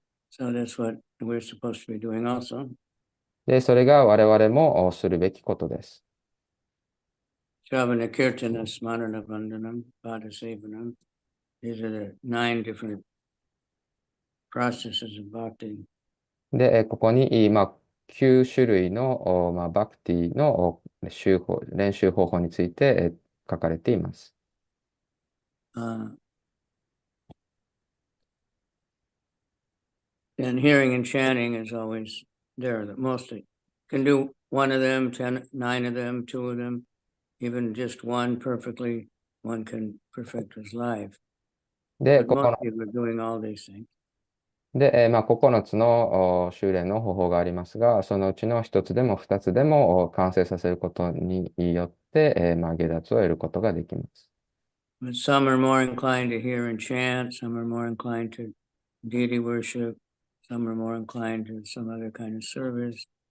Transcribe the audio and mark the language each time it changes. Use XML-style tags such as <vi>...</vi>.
<en>So that's what we're supposed to be doing also.</en> <ja>で、それが我々もするべきことです。</ja> <sa>Shravana Kirtana Smarana Vandanam Padasevanam.</sa> <en>These are the 9 different processes of bhakti.</en> <ja>で、ここに、9種類の、バクティの練習方法について書かれています。</ja> <en>And hearing and chanting is always there, that mostly can do one of them, 10, 9 of them, 2 of them, even just one perfectly, one can perfect his life.</en> <ja>で、</ja> <en>But most people are doing all these things.</en> <ja>で、9つの修練の方法がありますが、そのうちの1つでも2つでも完成させることによって、下脱を得ることができます。</ja> <en>But some are more inclined to hear and chant, some are more inclined to deity worship, some are more inclined to some other kind of service.</en>